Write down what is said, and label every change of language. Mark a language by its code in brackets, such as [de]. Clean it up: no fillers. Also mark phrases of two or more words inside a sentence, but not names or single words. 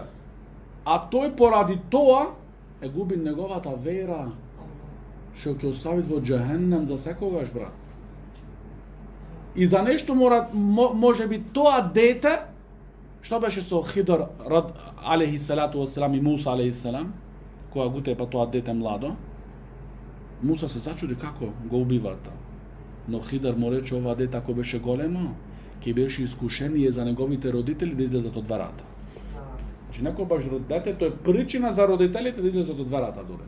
[mk] А тој поради тоа е губи неговата вера, што ќе остави во џехеннем за секогаш, брат. И за нешто може би тоа дете, што беше со Хидр [ar] عليه الصلاة والسلام [mk] и Муса [ar] عليه السلام, [mk] која го тепа тоа дете младо, Муса се зачуди како го убивата. Но Хидр му рече, ова дете ако беше големо, ќе беше искушение за неговите родители да излезат од верата. Значи некогаш детето е причина за родителите да излезат од верата дури.